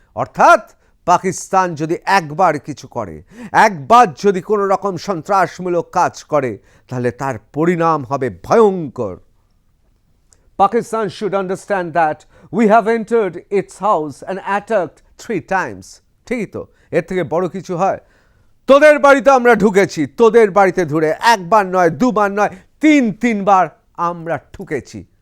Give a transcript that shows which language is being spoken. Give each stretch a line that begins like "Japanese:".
Bangla: অর্থাৎ পাকিস্তান যদি একবার কিছু করে, একবার যদি কোনো রকম সন্ত্রাসমূলক কাজ করে, তাহলে তার পরিণাম হবে ভয়ঙ্কর।
English: Pakistan should understand that we have entered its house and attacked 3 times.
Bangla: ঠিকই তো, এর থেকে বড় কিছু হয়? তোদের বাড়িতে আমরা ঢুকেছি, তোদের বাড়িতে ধরে একবার নয়, দুবার নয়, তিনবার আমরা ঢুকেছি।